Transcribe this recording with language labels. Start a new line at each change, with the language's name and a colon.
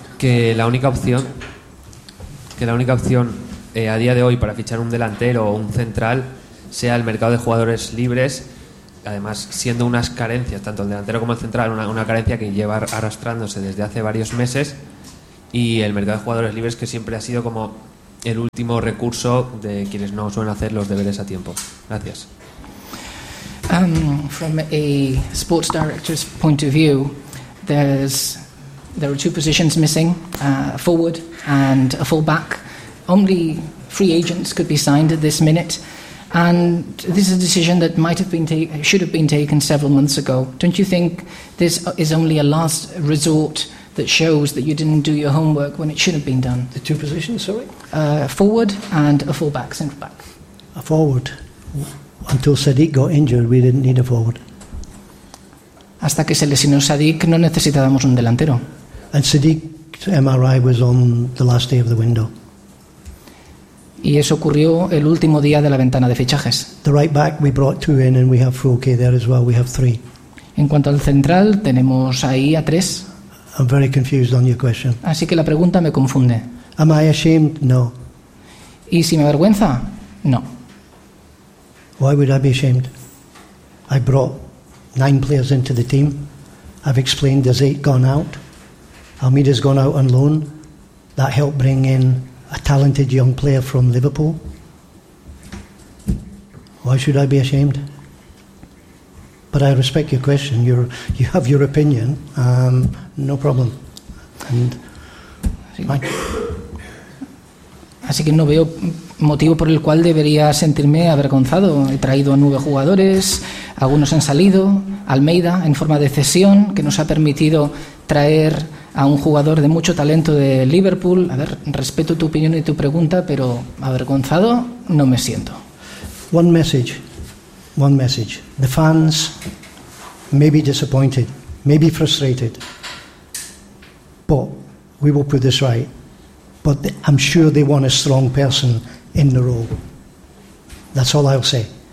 Spanish: Que la única opción a día de hoy para fichar un delantero o un central sea el mercado de jugadores libres, además siendo unas carencias, tanto el delantero como el central, una carencia que lleva arrastrándose desde hace varios meses, y el mercado de jugadores libres que siempre ha sido como el último recurso de quienes no suelen hacer los deberes a tiempo. Gracias.
English: From a sports director's point of view, there are two positions missing, forward and a fullback. Only free agents could be signed at this minute, and this is a decision that should have been taken several months ago. Don't you think this is only a last resort that shows that you didn't do your homework when it should have been done? The two positions, sorry? Forward and a fullback, central back. A forward. Until Sadiq got injured, we didn't need a forward.
Spanish: Hasta que se lesionó Sadiq, no necesitábamos un delantero.
English: And Sadiq's MRI was on the last day of the window.
Spanish: Y eso ocurrió el último día de la ventana de fichajes.
English: The right back, we brought two in and we have Fouquet there as well. We have three.
Spanish: En cuanto al central, tenemos ahí a tres.
English: I'm very confused on your question.
Spanish: Así que la pregunta me confunde.
English: Am I ashamed? No.
Spanish: ¿Y si me avergüenza? No.
English: Why would I be ashamed? I brought nine players into the team. I've explained there's eight gone out. Almeida's gone out on loan. That helped bring in a talented young player from Liverpool. Why should I be ashamed? But I respect your question. You have your opinion. No problem. And
Spanish: así que no veo motivo por el cual debería sentirme avergonzado. He traído a nueve jugadores, algunos han salido. Almeida, en forma de cesión, que nos ha permitido traer a un jugador de mucho talento de Liverpool. A ver, respeto tu opinión y tu pregunta, pero avergonzado no me siento.
English: One message. The fans may be disappointed, may be frustrated, but we will put this right. But I'm sure they want a strong person in the role. That's all I'll say.